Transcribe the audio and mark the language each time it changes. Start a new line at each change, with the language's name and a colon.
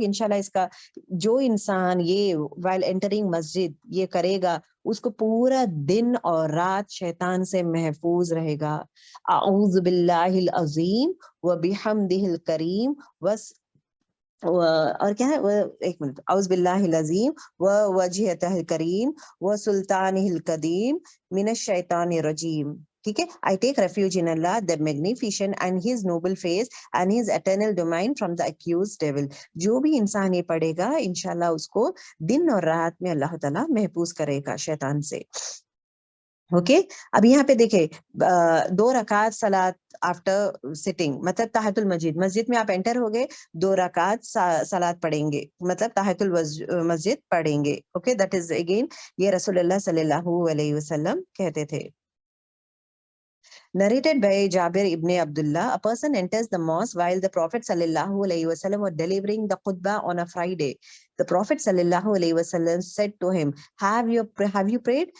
Urdu: انشاءاللہ اس کا جو انسان یہ
English: while entering
Urdu: مسجد یہ کرے گا, اس کو پورا دن اور رات شیطان سے محفوظ رہے گا.
Arabic: اعوذ باللہ العظیم و بحمدہ الکریم
Urdu: اور کیا ہے, ایک منٹ,
Arabic: اعوذ باللہ العظیم و وجہتہ الکریم و سلطانہ القدیم من الشیطان الرجیم.
Urdu: ٹھیک ہے,
English: I take refuge in Allah, the magnificent and his noble face and his eternal domain from the accused devil.
Urdu: جو بھی انسان یہ پڑھے گا انشاءاللہ اس کو دن اور رات میں اللہ تعالیٰ محفوظ کرے گا شیطان سے. اوکے, اب یہاں پہ دیکھیں 2 رکعت صلاۃ آفٹر سٹنگ, مطلب تحیۃ المسجد, مسجد میں آپ انٹر ہو گئے 2 رکعت صلاۃ پڑھیں گے, مطلب تحیۃ المسجد پڑھیں گے. اوکے,
English: that is again
Urdu: یہ رسول اللہ صلی اللہ علیہ وسلم کہتے تھے.
English: Narrated by Jabir ibn Abdullah, a person enters the mosque while the Prophet sallallahu alaihi wasallam was delivering the khutbah on a Friday. The Prophet sallallahu alaihi wasallam said to him, have you prayed?